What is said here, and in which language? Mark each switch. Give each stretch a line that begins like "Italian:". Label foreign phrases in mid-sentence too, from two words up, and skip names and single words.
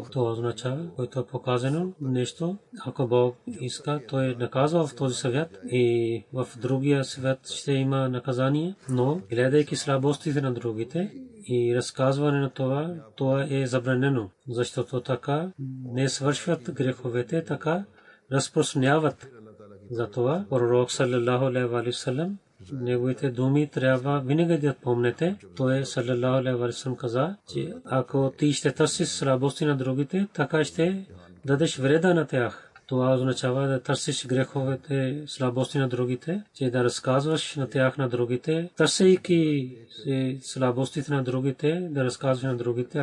Bulgarian: Това означава, който е показано нещо, ако Бог иска, той наказва в този свят и в другия свят ще има наказание, но гледайки слабостите на другите и разказване на това е забранено, защото така не свършват греховете, така разпространяват. Затова пророк
Arabic: صلى الله عليه وسلم,
Bulgarian: неговите думи трябва винаги да помните. Той
Arabic: صلى الله عليه وسلم
Bulgarian: каза, че ако ти ще търсиш слабости на другите, така ще дадеш вреда на тях. Това означава да търсиш греховете, слабости на другите, че да разказваш на тях на другите, търсейки слабостите на другите, да разказваш на другите.